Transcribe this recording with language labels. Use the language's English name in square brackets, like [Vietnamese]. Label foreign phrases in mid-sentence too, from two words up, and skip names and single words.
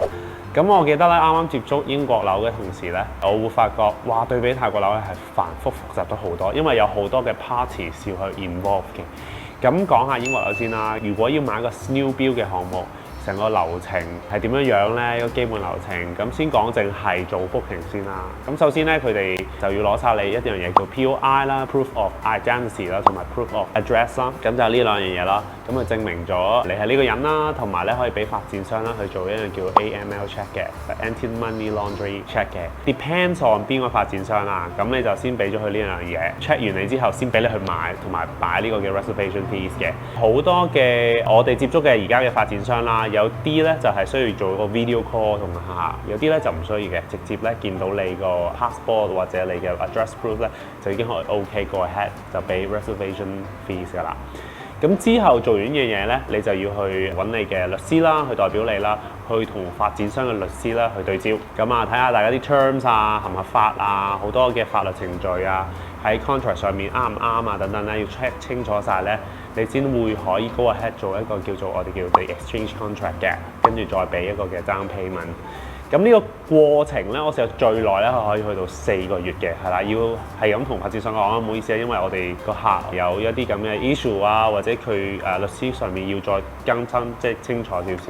[Cantonese] 咁我記得咧，啱啱接觸英國樓嘅同時咧，我會發覺，哇，對比泰國樓咧係繁複複雜咗好多，因為有好多嘅 parties 要去 involve 嘅。咁講下英國樓先啦，如果要買一個 [English] new build [Cantonese] 嘅項目，成個流程係點樣樣咧？個基本流程咁先講，淨係做 booking 先啦。咁首先咧，佢哋就要攞晒你一樣嘢叫 POI 啦 ， [English] proof of identity [Cantonese] 啦，同埋 [English] proof of address [Cantonese] 啦。咁就係呢兩樣嘢啦。咁就證明咗你係呢個人啦，同埋咧可以俾發展商啦去做一樣叫 [English] AML check [Cantonese] 嘅 ， [English] anti-money laundering check [Cantonese] 嘅。 [English] Depends on [Cantonese] 邊個發展商啦，咁你就先俾咗佢呢樣嘢 check 完你之後，先俾你去買同埋擺呢個嘅 [English] reservation fees [Cantonese] 嘅。好多嘅我哋接觸嘅而家嘅發展商啦，有啲咧就係需要做個 [English] video call [Cantonese] 同客客，有啲咧就唔需要嘅，直接咧見到你個 passport 或者你嘅 [English] address proof [Cantonese] 咧，就已經可以 [English] OK go ahead [Cantonese] 就俾 [English] reservation fees [Cantonese] 噶啦。咁之後做完嘅嘢咧，你就要去揾你嘅律師啦，去代表你啦，去同發展商嘅律師啦去對焦。咁啊，睇下大家啲 terms 啊合唔合法啊，好多嘅法律程序啊，喺 contract 上面啱唔啱啊等等咧，要 check 清楚晒咧，你先會可以 [English] go ahead [Cantonese] 做一個叫做我哋叫做 [English] exchange contract [Cantonese] 嘅，跟住再俾一個嘅 [English] down payment。 [Cantonese] 咁呢個過程咧，我試過最耐咧，可以去到4個月嘅，係啦，要係咁同發展商講啊，唔好意思啊，因為我哋個客有一啲咁嘅 issue 啊，或者佢律師上面要再更新，即係清楚少少。